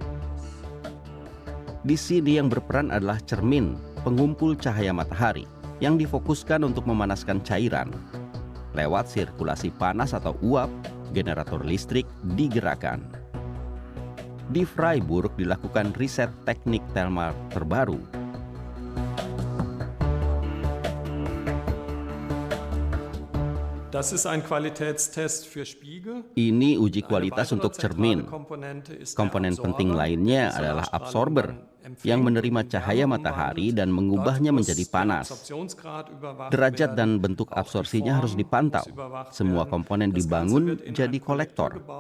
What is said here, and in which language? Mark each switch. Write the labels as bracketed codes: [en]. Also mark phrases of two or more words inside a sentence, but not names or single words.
[id] Di sini yang berperan adalah cermin pengumpul cahaya matahari yang difokuskan untuk memanaskan cairan. Lewat sirkulasi panas atau uap, generator listrik digerakkan. Di Freiburg dilakukan riset teknik thermal terbaru. [de] Das ist ein Qualitätstest für Spiegel. [id] Ini uji kualitas untuk cermin. Komponen penting lainnya adalah absorber yang menerima cahaya matahari dan mengubahnya menjadi panas. Derajat dan bentuk absorpsinya harus dipantau. Semua komponen dibangun jadi kolektor.